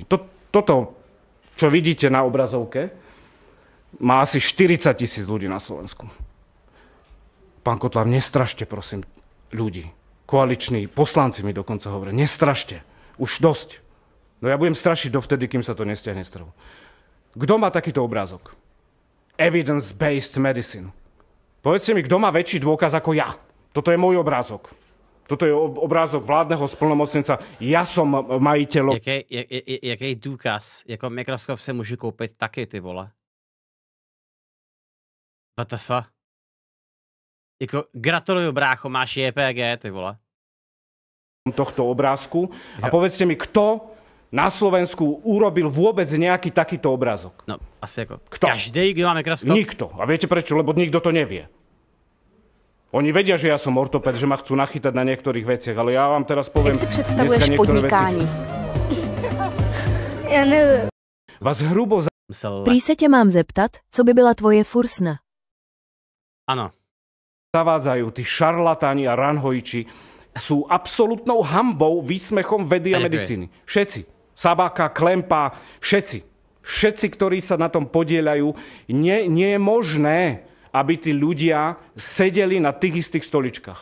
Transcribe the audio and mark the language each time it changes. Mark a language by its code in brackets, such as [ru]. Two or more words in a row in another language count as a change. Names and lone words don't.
[sk] Toto, čo vidíte na obrazovke, má asi 40 000 ľudí na Slovensku. Pán Kotlár, nestrašte, prosím, ľudí. Koaliční poslanci mi dokonca hovoria, nestrašte, už dosť. No ja budem strašiť dovtedy, kým sa to nestiahne z trhu. Kto má takýto obrázok? [en] Evidence-based medicine. [sk] Povedzte mi, kto má väčší dôkaz ako ja? Toto je môj obrázok. Toto je obrázok vládneho splnomocnenca. Ja som majiteľ... [cs] Jaký důkaz? Jako mikroskop si můžu koupit taky, ty vole. WTF? Jako gratuluju, brácho, máš JPG, ty vole. [sk] Tohto obrázku. A povedzte mi, kto na Slovensku urobil vôbec nejaký takýto obrázok? [cs] No, asi jako každý, kdo má mikroskop? [sk] Nikto. A viete prečo? Lebo nikto to nevie. Oni vedia, že ja som ortoped, že ma chcú nachytať na niektorých veciach, ale ja vám teraz poviem... [cs] Jak si představuješ podnikání? [sk] Vás hrubo [cs] Prý se tě mám zeptat, co by byla tvoje fursna? Ano. [sk] Zavádzajú tí šarlatáni a ranhojiči sú absolútnou hanbou, výsmechom vedy a medicíny. Všetci. Sabaka, Klempa, všetci. Všetci, ktorí sa na tom podieľajú. Nie je možné, aby tí ľudia sedeli na tých istých stoličkách.